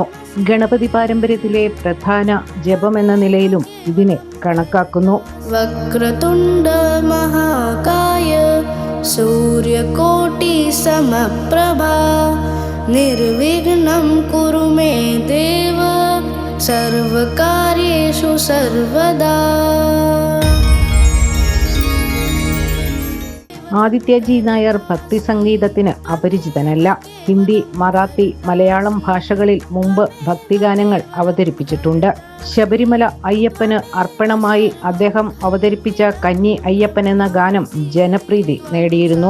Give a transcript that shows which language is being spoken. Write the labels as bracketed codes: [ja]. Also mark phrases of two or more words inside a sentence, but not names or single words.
[ml] ഗണപതി പാരമ്പര്യത്തിലെ പ്രധാന ജപമെന്ന നിലയിലും ഇതിനെ കണക്കാക്കുന്നു. [sa] വക്രതുണ്ഡ മഹാകായ സൂര്യകോടി സമപ്രഭ निर्विघ्नं कुरु मे देव सर्वकार्येषु सर्वदा. [ml] ആദിത്യ ജി നായർ ഭക്തി സംഗീതത്തിന് അപരിചിതനല്ല. ഹിന്ദി, മറാത്തി, മലയാളം ഭാഷകളിൽ മുമ്പ് ഭക്തിഗാനങ്ങൾ അവതരിപ്പിച്ചിട്ടുണ്ട്. ശബരിമല അയ്യപ്പന് അർപ്പണമായി അദ്ദേഹം അവതരിപ്പിച്ച കന്നി അയ്യപ്പൻ എന്ന ഗാനം ജനപ്രീതി നേടിയിരുന്നു.